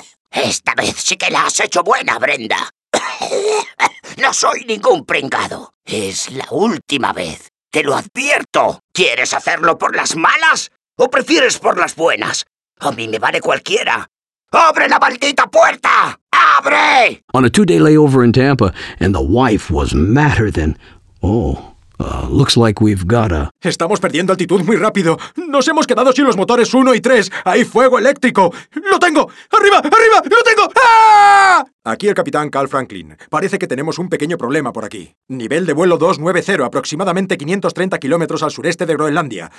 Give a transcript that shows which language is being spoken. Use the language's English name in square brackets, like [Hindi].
[Spanish] Esta vez sí que la has hecho buena, Brenda. No soy ningún pringado. Es la última vez. Te lo advierto. ¿Quieres hacerlo por las malas? ¿O prefieres por las buenas? A mí me vale cualquiera. ¡Abre la maldita puerta! ¡Abre! [English] On a two-day layover in Tampa, and the wife was madder than... Oh, looks like we've got a... [Spanish] Estamos perdiendo altitud muy rápido. Nos hemos quedado sin los motores 1 y 3. ¡Hay fuego eléctrico! ¡Lo tengo! ¡Arriba! ¡Arriba! ¡Lo tengo! ¡Ah! Aquí el capitán Carl Franklin. Parece que tenemos un pequeño problema por aquí. Nivel de vuelo 290, aproximadamente 530 kilómetros al sureste de Groenlandia.